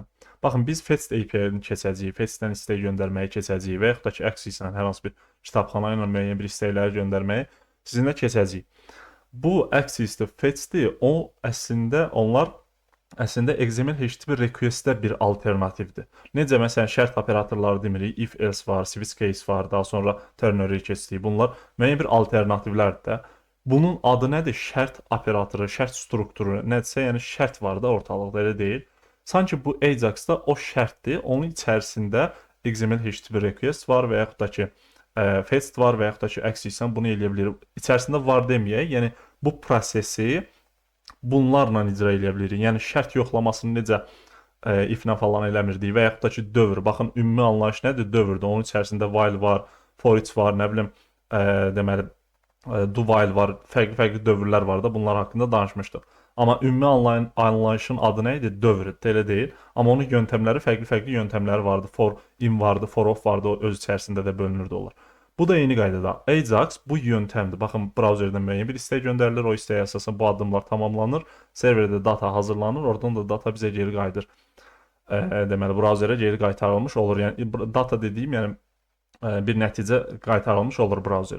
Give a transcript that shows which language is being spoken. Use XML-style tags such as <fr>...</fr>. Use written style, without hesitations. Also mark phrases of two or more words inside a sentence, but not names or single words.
<az>Baxın, biz Fetch API-ni keçəcəyik, Fetch-dən istək göndərməyi keçəcəyik və yaxud da ki, Axis-lə hər hansı bir kitabxana ilə müəyyən bir istəkləri göndərməyi sizinlə keçəcəyik. Bu Axis-dir, Fetch-dir, onlar əslində</az> <en>XML HTTP request-</en> <az>də bir alternativdir. Necə məsələn şərt operatorları demirik,</az> <en>if else</en> <az>var,</az> <en>switch case</en> <az>var, daha sonra ternary keçdik. Bunlar müəyyən bir alternativlərdir də. Bunun adı nədir? Şərt operatoru, şərt strukturu, nədirsə, yəni şərt var da ortalıqda, elə deyil. Sanki bu Ajax-da o şərtdir, onun içərisində</az> <en>XML HTTP request</en> <az>var və yaxud da ki, fetch var və yaxud da ki, Axis-lə bunu eləyə bilərik. İçərisində var deməyək, yəni bu prosesi bunlarla icra eləyə bilirik. Yəni şərt yoxlamasını necə if-lə falan eləmirdik və yaxud da ki, dövr. Baxın, ümumi anlayış nədir? Dövrdür. Onun içərisində while var,</az> <en>for each</en> <az>var, nə bilim, deməli,</az> <en>do while</en> <az>var, fərqli dövrlər var da, bunlar haqqında danışmışdıq. Amma ümumi anlayışın adı nə idi? Dövrdür, elə deyil. Amma onun yöntəmləri, fərqli yöntəmləri vardı.</az> <en>For in</en> <az>vardı,</az> <en>for off</en> <az>vardı, o öz içərisində də bölünürdü onlar. Bu da eyni qaydada. Ajax bu yöntəmdir. Baxın, brauzerdən müəyyən bir istək göndərilir, o istəyə əsasən bu addımlar tamamlanır, serverdə data hazırlanır, oradan da data bizə geri qayıdır. deməli brauzerə geri qaytarılmış olur. Yəni data dediyim, yəni bir nəticə qaytarılmış olur brauzerə.</az>